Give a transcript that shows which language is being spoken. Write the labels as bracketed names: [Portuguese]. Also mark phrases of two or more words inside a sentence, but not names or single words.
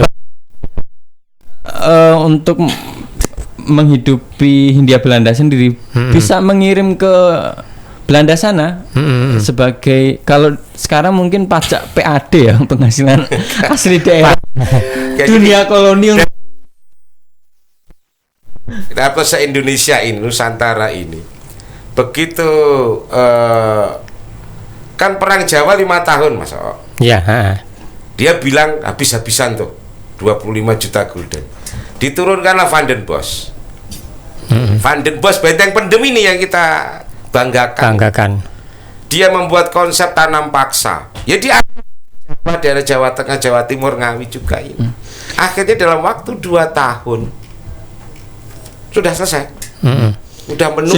[Indonesian] untuk menghidupi Hindia Belanda sendiri bisa mengirim ke Belanda sana sebagai, kalau sekarang mungkin pajak PAD ya, penghasilan asli daerah dunia kolonial. Kenapa se-Indonesia ini, Nusantara ini begitu kan perang Jawa 5 tahun Mas O. Ya. Dia bilang habis-habisan tuh 25 juta gulden. Diturunkanlah Van den Bosch. Van den Bosch Beteng Pendem ini yang kita banggakan. Dia membuat konsep tanam paksa. Ya di daerah Jawa Tengah, Jawa Timur, Ngawi juga ini. Akhirnya dalam waktu 2 tahun sudah selesai. Udah menutup.